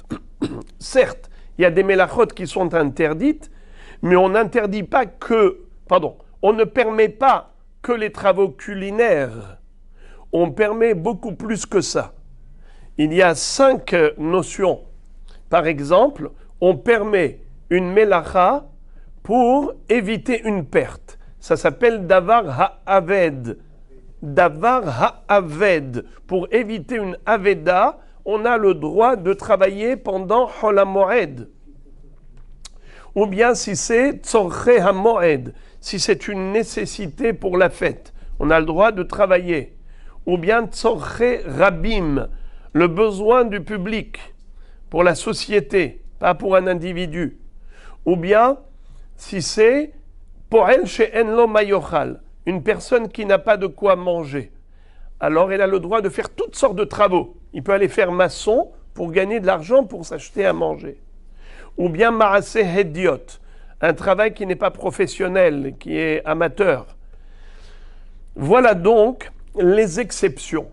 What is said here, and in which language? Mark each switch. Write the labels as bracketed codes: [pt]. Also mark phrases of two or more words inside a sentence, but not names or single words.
[fr] Certes, il y a des melachot qui sont interdites, mais on n'interdit pas on ne permet pas que les travaux culinaires. On permet beaucoup plus que ça. Il y a 5 notions. Par exemple, on permet une melacha pour éviter une perte. Ça s'appelle [he] דבר האבד. דבר האבד. [fr] Pour éviter une aveda, on a le droit de travailler pendant [he] חול המועד. [fr] Ou bien si c'est [he] צורכי המועד, [fr] si c'est une nécessité pour la fête, on a le droit de travailler. Ou bien [he] צורכי רבים, [fr] le besoin du public pour la société, pas pour un individu. Ou bien si c'est [he] פועל שאין לו מה יאכל, [fr] une personne qui n'a pas de quoi manger. Alors elle a le droit de faire toutes sortes de travaux. Il peut aller faire maçon pour gagner de l'argent pour s'acheter à manger. Ou bien [he] מעשה הדיוט, [fr] un travail qui n'est pas professionnel, qui est amateur. Voilà donc les exceptions.